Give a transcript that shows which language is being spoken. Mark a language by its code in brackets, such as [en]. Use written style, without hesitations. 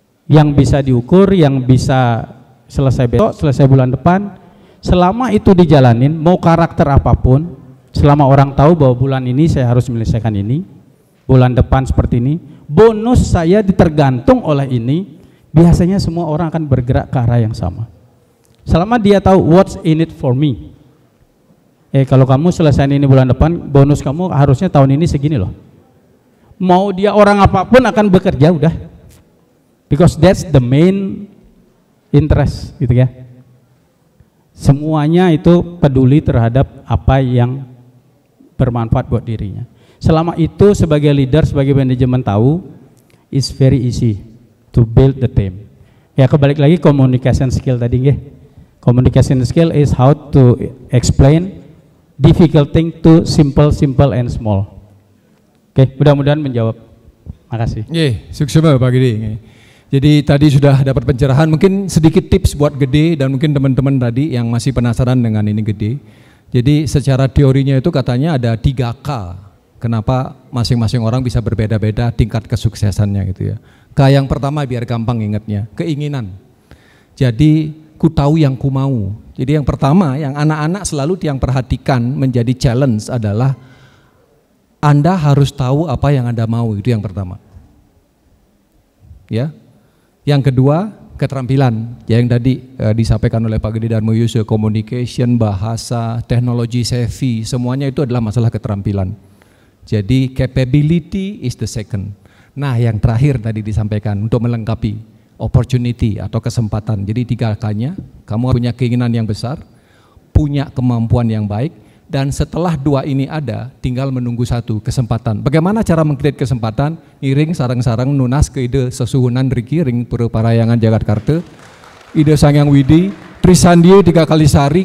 [id] Yang bisa diukur, yang bisa selesai besok, selesai bulan depan. Selama itu dijalanin, mau karakter apapun, selama orang tahu bahwa bulan ini saya harus menyelesaikan ini, bulan depan seperti ini, bonus saya ditergantung oleh ini, biasanya semua orang akan bergerak ke arah yang sama. Selama dia tahu [en] what's in it for me. [id] Kalau kamu selesai ini bulan depan, bonus kamu harusnya tahun ini segini loh. Mau dia orang apapun akan bekerja udah. [en] Because that's the main interest [id] gitu ya. Semuanya itu peduli terhadap apa yang bermanfaat buat dirinya. Selama itu sebagai leader, sebagai manajemen tahu, [en] it's very easy to build the team. [id] Ya kebalik lagi communication skill tadi nggih. [en] Communication skill is how to explain difficult thing to simple and small. [id] Oke, mudah-mudahan menjawab. Makasih. Sukses Pak Gede. Jadi tadi sudah dapat pencerahan, mungkin sedikit tips buat Gede dan mungkin teman-teman tadi yang masih penasaran dengan ini Gede. Jadi secara teorinya itu katanya ada 3K. Kenapa masing-masing orang bisa berbeda-beda tingkat kesuksesannya gitu ya. K yang pertama biar gampang ingatnya, keinginan. Jadi ku tahu yang ku mau. Jadi yang pertama yang anak-anak selalu yang perhatikan menjadi challenge adalah Anda harus tahu apa yang Anda mau, itu yang pertama. Ya. Yang kedua, keterampilan. Ya, yang tadi disampaikan oleh Pak Gede Darmo Yusuf, communication, bahasa, teknologi savvy, semuanya itu adalah masalah keterampilan. Jadi [en] capability is the second. [id] Nah, yang terakhir tadi disampaikan untuk melengkapi opportunity atau kesempatan. Jadi 3K-nya, kamu punya keinginan yang besar, punya kemampuan yang baik, dan setelah 2 ini ada, tinggal menunggu 1, kesempatan. Bagaimana cara mengkreat kesempatan? [ban] Ngiring sarang-sarang nunas ke ide sesuhunan Riki ring pura parayangan Jakarta, ide Sangyang Widi, Trisandie 3 kali sehari.